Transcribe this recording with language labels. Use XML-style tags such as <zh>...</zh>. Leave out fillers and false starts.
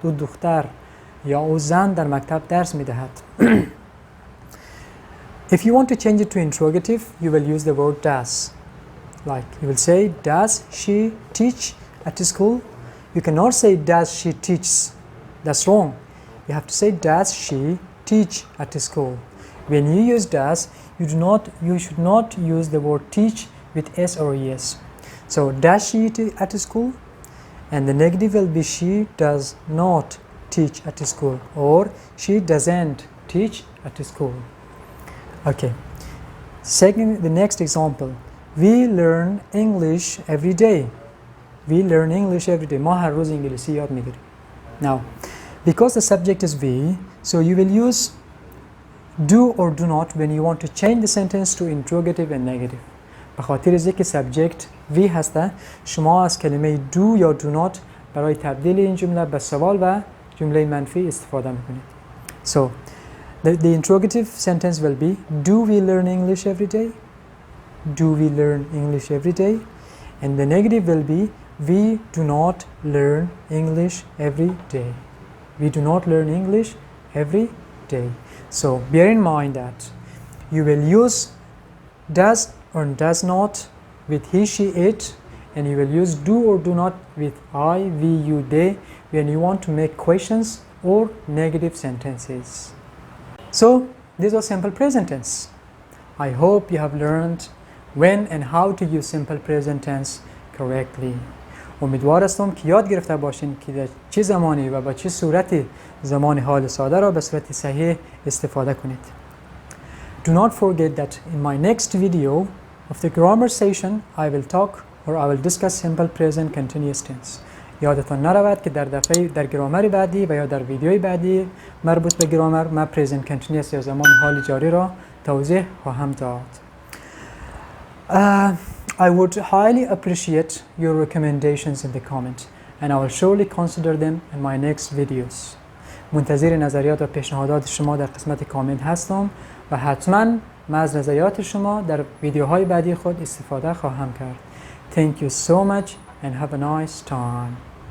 <fa>او دختر یا او زن در مکتب درس میدهد.</fa> <en>If you want to change it to interrogative, you will use the word does. Like you will say, does she teach at school? You cannot say does she teaches. That's wrong. You have to say does she teach at school. When you use does, you should not use the word teach with s or es. So does she at school? And the negative will be she does not teach at school or she doesn't teach at school. Okay. Second, the next example. We learn English every day. We learn English every day.</en> <fa>ما هر روز انگلیسی یاد میگیریم.</fa> <en>Now, because the subject is we, so you will use do or do not when you want to change the sentence to interrogative and negative.</en> <fa>به خاطر از اینکه subject we هسته، شما از کلمه do یا do not برای تبدیل این جمله به سوال و جمله منفی استفاده میکنید.</fa> <en>So, the interrogative sentence will be, do we learn English every day? Do we learn English every day? And the negative will be, we do not learn English every day. We do not learn English every day. So, bear in mind that you will use does or does not with he, she, it, and you will use do or do not with I, we, you, they when you want to make questions or negative sentences. So, this was simple present tense. I hope you have learned when and how to use simple present tense correctly.</en> <fa>امیدوار هستم که یاد گرفته باشین که در چه زمانی و با چه صورتی زمان حال ساده را به صورت صحیح استفاده کنید.</fa> <en>Do not forget that in my next video of the grammar session I will talk or I will discuss simple present continuous tense.</en> <fa>یادتان نرود که در گرامر بعدی و یا در ویدیوی بعدی مربوط به گرامر ما present continuous یا زمان حال جاری را توضیح خواهم داد.</fa> <en>I would highly appreciate your recommendations in the comment and I will surely consider them in my next videos.</en> <fa>منتظر نظریات و پیشنهادات شما در قسمت کامنت هستم و حتما من از نظریات شما در ویدیوهای بعدی خود استفاده خواهم کرد.</fa> <en>Thank you so much and have a nice time.</en>